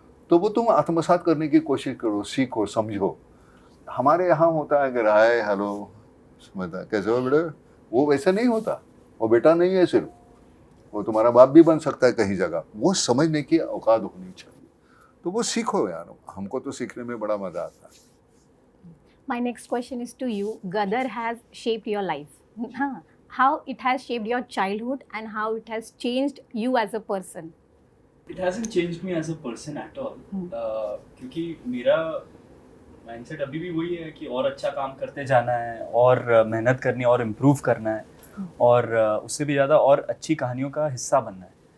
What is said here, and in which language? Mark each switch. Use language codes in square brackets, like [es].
[hi] तो वो तुम आत्मसात करने की कोशिश करो, सीखो, समझो। हमारे यहाँ होता है अगर हाय हेलो समझता कैसे हो बेटे, वो वैसे नहीं होता। वो बेटा नहीं है सिर्फ, वो तुम्हारा बाप भी बन सकता है कहीं जगह। वो समझने की औकात होनी चाहिए। तो वो सीखो यार, हमको तो सीखने में बड़ा मजा आता है। [en] My next question is to you. Gadar has shaped your life. How it has shaped your childhood and how it has changed you as a person? It hasn't changed me as a person at all. [hi] क्योंकि मेरा mindset अभी भी वही है कि और अच्छा काम करते जाना है, और मेहनत करनी है, और इम्प्रूव करना है, और उससे भी ज़्यादा और अच्छी कहानियों का हिस्सा बनना है।